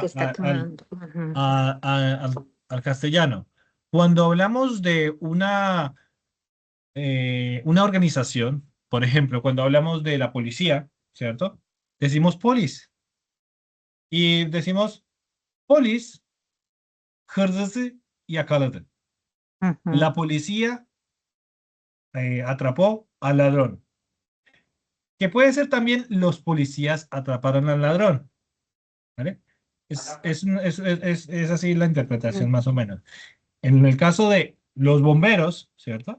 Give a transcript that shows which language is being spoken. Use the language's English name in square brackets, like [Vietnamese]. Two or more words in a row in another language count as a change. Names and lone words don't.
[Spanish] parecida está quemando. Ujú. al castellano. Cuando hablamos de una organización, por ejemplo, cuando hablamos de la policía, ¿cierto? Decimos polis y decimos [Turkish] polis, hırsızı yakaladı. [Spanish] Ujú. La policía atrapó al ladrón. Que puede ser también los policías atraparon al ladrón, ¿vale? Es así la interpretación más o menos. En el caso de los bomberos, ¿cierto?